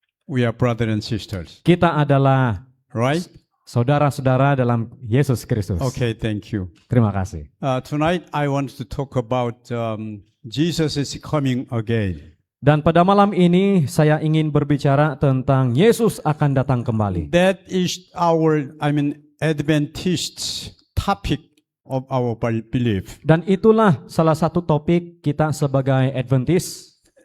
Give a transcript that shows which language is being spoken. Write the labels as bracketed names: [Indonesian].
[English] We are brother and sisters. [Malay] Kita adalah [English] right? [Malay] Saudara-saudara dalam Yesus Kristus. [English] Okay, thank you. [Malay] Terima kasih. [English] Tonight I want to talk about Jesus is coming again. [Malay] Dan pada malam ini saya ingin berbicara tentang Yesus akan datang kembali. [English] That is our, Adventist topic of our belief. [Malay] Dan itulah salah satu topik kita sebagai Adventist.